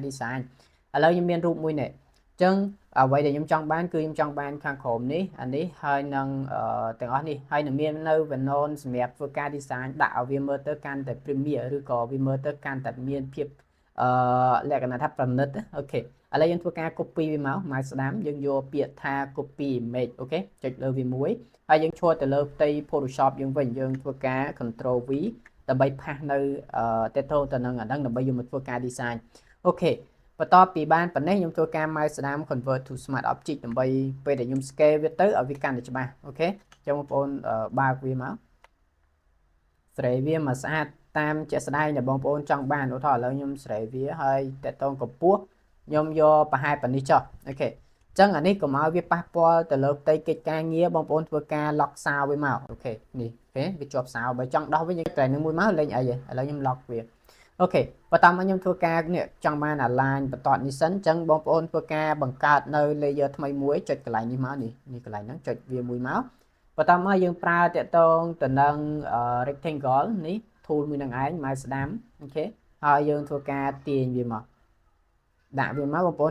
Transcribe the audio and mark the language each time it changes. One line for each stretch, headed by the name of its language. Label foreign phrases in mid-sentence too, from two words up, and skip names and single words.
Khmer: design ឥឡូវខ្ញុំមានរូបមួយនេះអញ្ចឹងអ្វីដែលខ្ញុំចង់បានគឺខ្ញុំចង់បានខាងក្រោមនេះអានេះហើយនឹងទាំងអស់នេះហើយនឹងមាននៅ Venom សម្រាប់ធ្វើការ design ដាក់ឲ្យវាមើលទៅកាន់តែ premier ឬក៏វាមើលទៅកាន់តែមានភាពលក្ខណៈថាប្រណិតអូខេឥឡូវយើងធ្វើការ copy វាមកម៉ៅស្ដាំយើងយកពាក្យថា
English: copy image
Khmer: អូខេចុចលើវាមួយហើយ យើងឈរទៅលើផ្ទៃ Photoshop យើងវិញយើងធ្វើការ Ctrl V ដើម្បីផាសនៅតេតូទៅនឹងអាហ្នឹងដើម្បីយកមកធ្វើការ design អូខេបន្ទាប់ពីបានប៉ុណ្ណេះខ្ញុំធ្វើការម៉ៅស្ដាំ
English: convert to smart object
Khmer: ដើម្បីពេលដែលខ្ញុំ scale វាទៅឲ្យវា កាន់តែច្បាស់អូខេអញ្ចឹងបងប្អូនបើកវាមកស្រីវាមកស្អាតតាមជាក់ស្ដែងដែលបងប្អូនចង់បានឧទាហរណ៍ឥឡូវខ្ញុំស្រីវាហើយតេតូកម្ពស់ខ្ញុំយកប្រហែលប៉ុណ្នេះ ចុះអូខេចឹងអានេះកុំឲ្យវាប៉ះពាល់ទៅលើផ្ទៃកិច្ចការងារបងប្អូនធ្វើការ lock សោវាមកអូខេនេះអូខេវាជាប់សោបើចង់ដោះវិញតែនឹងមួយមកលេងអីឥឡូវខ្ញុំ lock វាអូខេបន្តមកខ្ញុំធ្វើការនេះចង់បាន align បន្តនេះសិនចឹងបងប្អូនធ្វើការបង្កើតនៅ layer ថ្មីមួយចុចកន្លែងនេះមកនេះកន្លែងហ្នឹងចុចវាមួយមកបន្តមកយើងប្រើតាក់ទងទៅនឹង rectangle នេះ tool មួយនឹងឯងម៉ៅស្ដាំអូខេហើយយើងធ្វើការទាញវាមកដាក់វាមកបងប្អូន